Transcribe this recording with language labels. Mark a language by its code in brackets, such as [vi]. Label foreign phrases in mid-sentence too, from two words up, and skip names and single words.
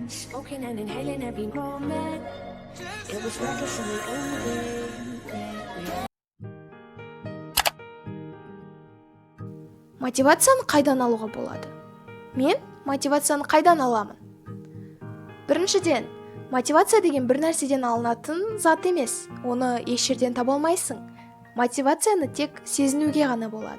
[en] Smoking and inhaling every moment. It was reckless and we owned it. [kk] Мотивацияны қайдан алуға болады? Мен мотивацияны қайдан аламын? Біріншіден, мотивация деген бір нәрседен алынатын зат емес. Оны еш жерден таба алмайсың. Мотивацияны тек сезінуге ғана болады.